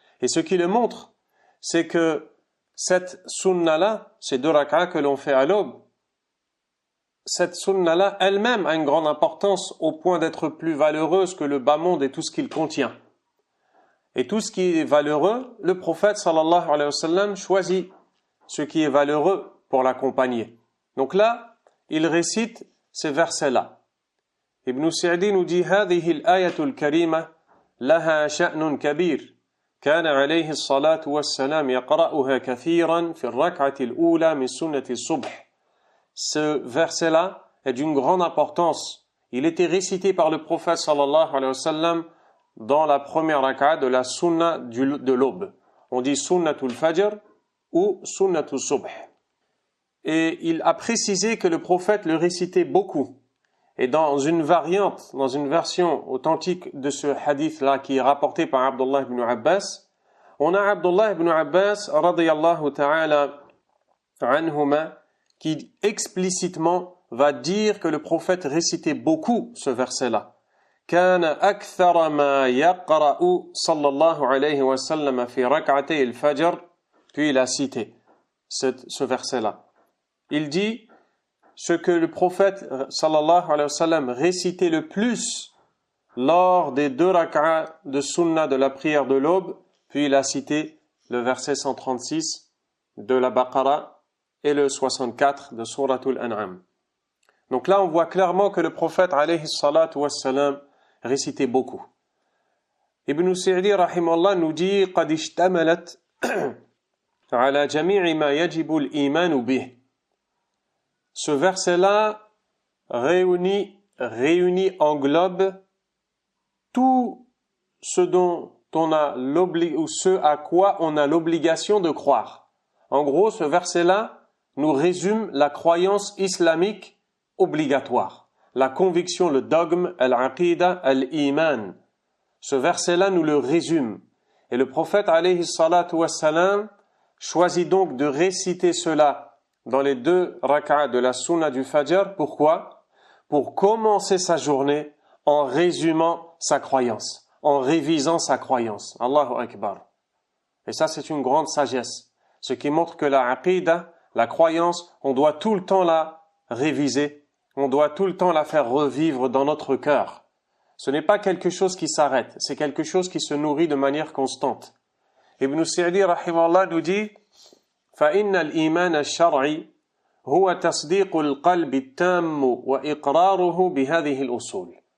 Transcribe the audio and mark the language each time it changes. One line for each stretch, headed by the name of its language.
French: Et ce qui le montre, c'est que cette sunna-là, ces 2 raka'a que l'on fait à l'aube, cette sunna-là elle-même a une grande importance au point d'être plus valeureuse que le bas monde et tout ce qu'il contient. Et tout ce qui est valeureux, le prophète sallallahu alayhi wa sallam choisit ce qui est valeureux pour l'accompagner. Donc là, il récite ces versets-là.
Arabic: Ibn Sa'di
French: nous dit
Arabic: هذه الآية الكريمة لها شأن كبير كان عليه الصلاة والسلام يقرأها كثيرا في الركعة الأولى من سنة الصبح.
French: Ce verset-là est d'une grande importance. Il était récité par le prophète sallallahu alayhi wa sallam dans la première raka'a de la sunna de l'aube. On dit sunnatul fajr ou sunnatul subh. Et il a précisé que le prophète le récitait beaucoup. Et dans une variante, dans une version authentique de ce hadith-là qui est rapporté par Abdullah ibn Abbas, on a Abdullah ibn Abbas radiyallahu ta'ala anhuma qui explicitement va dire que le prophète récitait beaucoup ce verset-là.
Arabic: كان أكثر ما يقرأ صلى الله عليه وسلم في ركعتي الفجر.
French: Puis il a cité ce verset-là. Il dit ce que le prophète sallallahu alayhi wa sallam récitait le plus lors des 2 rak'a de sunna de la prière de l'aube. Puis il a cité le verset 136 de la Baqara et le 64 de Suratul An'am. Donc là on voit clairement que le prophète alayhi salatu wassalam récitait beaucoup.
Arabic: Ibn Sa'di rahimahullah
French: nous dit
Arabic: قد اشتملت على جميع ما يجب الإيمان به.
French: Ce verset-là réunit, englobe tout ce dont on a ou ce à quoi on a l'obligation de croire. En gros, ce verset-là nous résume la croyance islamique obligatoire. La conviction, le dogme, al-aqida, al-iman. Ce verset-là nous le résume. Et le prophète, alayhi salatu wassalam, choisit donc de réciter cela dans les 2 rak'a de la sunna du Fajr. Pourquoi? Pour commencer sa journée en résumant sa croyance, en révisant sa croyance. Allahu Akbar. Et ça, c'est une grande sagesse. Ce qui montre que la aqida, la croyance, on doit tout le temps la réviser. On doit tout le temps la faire revivre dans notre cœur. Ce n'est pas quelque chose qui s'arrête, c'est quelque chose qui se nourrit de manière constante.
Arabic: Ibn Sa'di rahimahullah
French: nous dit
Arabic: فإن الإيمان الشرعي هو تصديق القلب التام وإقراره بهذه الأصول.